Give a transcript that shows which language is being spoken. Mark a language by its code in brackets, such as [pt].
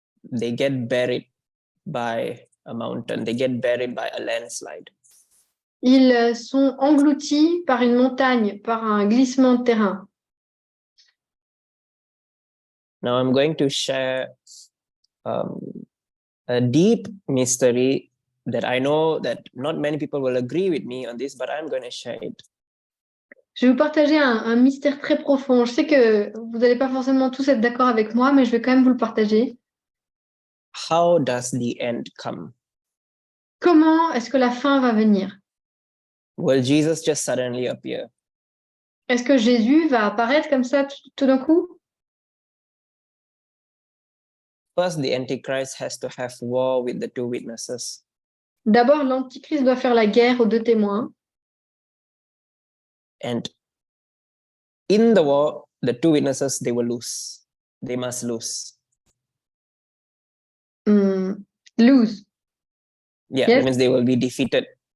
[en] they get buried by a mountain. They get buried by a landslide. [fr] ils sont engloutis par une montagne, par un glissement de terrain. [en] Now I'm going to share a deep mystery that I know that not many people will agree with me on this, but I'm going to share it. [fr] Je vais vous partager un mystère très profond. Je sais que vous n'allez pas forcément tous être d'accord avec moi, mais je vais quand même vous le partager. [en] How does the end come? [fr] Comment est-ce que la fin va venir? [en] Will Jesus just suddenly appear? [fr] Est-ce que Jésus va apparaître comme ça tout d'un coup? [en] First, the Antichrist has to have war with the two witnesses. [fr] D'abord, l'Antichrist doit faire la guerre aux deux témoins. [en] And in the war, the two witnesses, they will lose. They must lose. Lose. Yeah, Yes. it means they will be defeated.